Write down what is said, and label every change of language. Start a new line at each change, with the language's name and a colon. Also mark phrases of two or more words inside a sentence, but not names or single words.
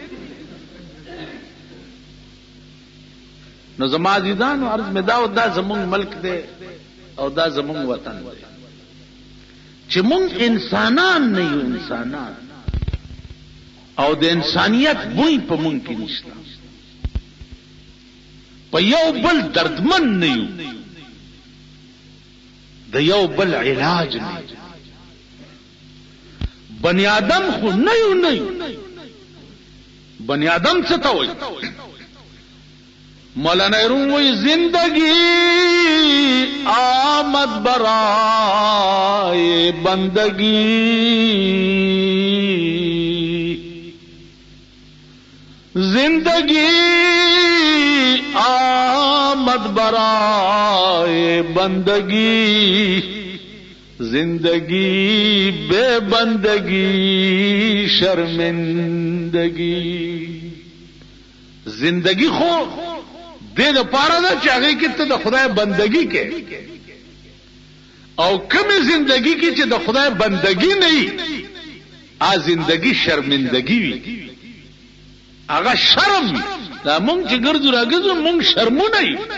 Pashto: نو زما عزیزان عرض می دا زمون ملک دی او دا زمون وطن دی چې مونږ انسانان نه یو انسانان او د انسانیت بوی په مونږ کې نشته په یو بل دردمن نه یو د یو بل علاج نه بنی آدم خو نه یو بنی آدم څه ته وایي مولانا روم وی زندگی
Persian: آمد برائے بندگی زندگی آمد برائے بندگی زندگی بے بندگی شرمندگی
Pashto: زندگی خو دې د پاره دا چې هغه کې ته د خدای بندگی کې او کومه زندگی کې چې د خدای بندگی نه وي ا زندگی شرمندگی وي هغه شرم دا مونږ چې ګرځو راګرځو مونږ شرمونه وي